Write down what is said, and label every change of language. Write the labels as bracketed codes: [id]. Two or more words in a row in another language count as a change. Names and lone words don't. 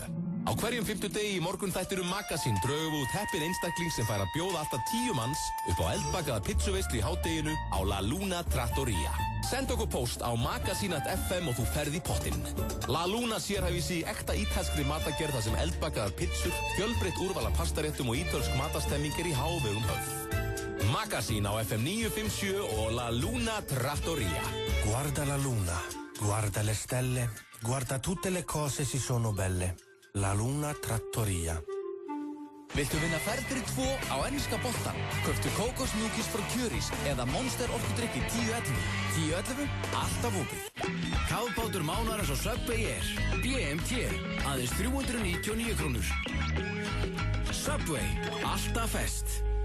[is] Á hverjum 50 degi í morgun þættir Magazine drögum við út heppin einstakling sem fær að bjóða alltaf 10 manns upp á eldbakaða pizzuveislu í hádeginu á La Luna Trattoria. Send okkur post á magazine.fm og þú ferð í pottinn. La Luna sérhæfir sig í ekta ítalskri matagerð þar sem eldbakaðar pizzur, fjölbreytt úrval af pastaréttum og ítölsk matastemming er í hávegum höfð. Magazine á FM 957 og La Luna Trattoria. [it] Guarda la luna, guarda le stelle, guarda tutte le cose si sono belle. [is] La Luna Trattoria. Viltu vinna ferð fyrir 2 á enska boltan? Kauptu kókosmjúkis frá Kjörís eða Monster orkudrykki 1011. 1011, alltaf opið. Kafbátur mánaðarins á Subway er BMT, aðeins 399 krónur. Subway, alltaf fest.